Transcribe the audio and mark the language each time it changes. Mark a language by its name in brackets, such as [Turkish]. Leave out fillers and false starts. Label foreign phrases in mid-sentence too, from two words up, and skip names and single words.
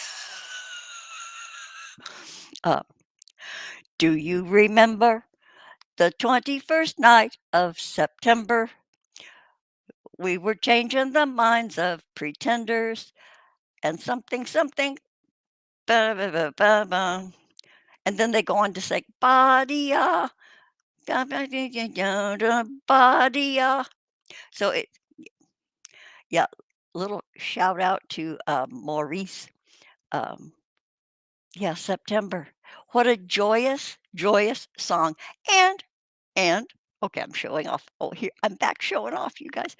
[English] Uh, do you remember the 21st night of September? We were changing the minds of pretenders and something, something, ba ba ba ba ba. And then they go on to say, "Badia, da ba dee dee da da, badia." So yeah, little shout out to, Maurice. Um, yeah, September. What a joyous, joyous song. And okay, I'm showing off. Oh, here, I'm back showing off, you guys.